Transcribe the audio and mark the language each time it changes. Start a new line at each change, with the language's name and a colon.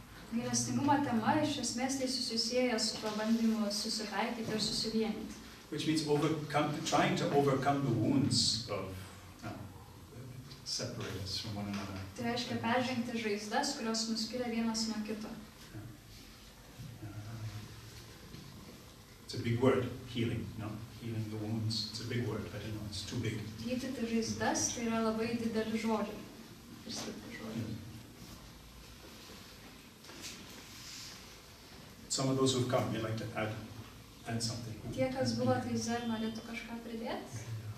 Lithuanian: Gailestingumo tema iš esmės tai susisieja su tuo bandymu susitaikyti ir susivienyti.
English: Which means trying to overcome the wounds of separate us from one another.
Lithuanian: Tai reiškia peržengti žaizdas, kurios mus skiria vienas nuo kito.
English: It's a big word, healing, no? Healing the wounds. It's a big word, but you know, it's too big.
Lithuanian: Gydyti žaizdas tai yra labai dideli žodžiai. Ir stipri žodžiai.
English: Some of those who've come, they'd like to add something.
Lithuanian: Tie, kas buvo Taize, norėtų kažką pridėti?